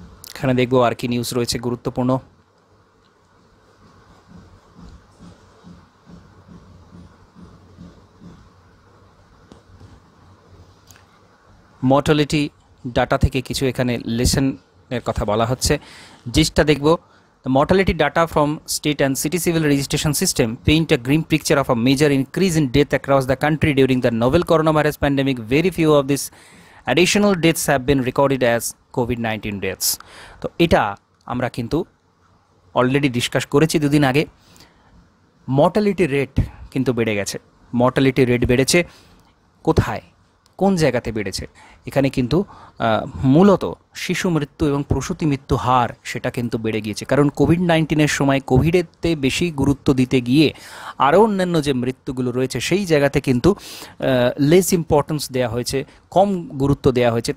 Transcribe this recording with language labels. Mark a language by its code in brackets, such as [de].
[bn] এখানে দেখবো আর কি নিউজ রয়েছে গুরুত্বপূর্ণ। মর্টালিটি ডাটা থেকে কিছু এখানে লেসনের কথা বলা হচ্ছে, জিসটা দেখব। [en] The mortality data from state and city civil registration system paint a grim picture of a major increase in death across the country during the novel coronavirus pandemic. Very few of these additional deaths have been recorded as COVID-19 deaths. [bn] তো এটা আমরা কিন্তু already discuss করেছি দুদিন আগে। Mortality rate কিন্তু বেড়ে গেছে। মর্টালিটি রেট বেড়েছে কোথায়, কোন জায়গাতে বেড়েছে? এখানে কিন্তু মূলত শিশু মৃত্যু এবং প্রসূতি মৃত্যু হার সেটা কিন্তু বেড়ে গিয়েছে, কারণ কোভিড-19-এর সময় কোভিডেতে বেশি গুরুত্ব দিতে গিয়ে আরও অন্যান্য যে মৃত্যুগুলো রয়েছে সেই জায়গাতে কিন্তু লেস ইম্পর্টেন্স দেওয়া হয়েছে, কম গুরুত্ব দেওয়া হয়েছে।